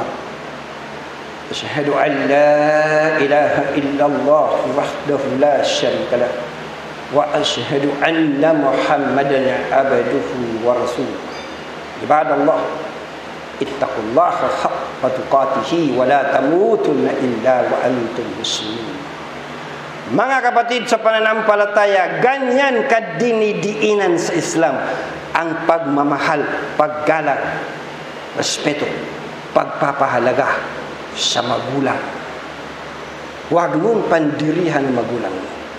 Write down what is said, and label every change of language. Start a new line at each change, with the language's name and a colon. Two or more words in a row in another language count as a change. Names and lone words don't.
Arabic: أشهد أن لا إله إلا الله وحده لا شريك له وأشهد أن محمدا عبده ورسوله. عباد الله اتقوا الله حق تقاته ولا تموتن إلا وأنتم مسلمون.
Filipino: Mga kapatid sa pananampalataya, ganyan kadinidiinan sa Islam ang pagmamahal, paggalang, respeto, pagpapahalaga sa magulang. Huwag mong pandirihan ang magulang mo.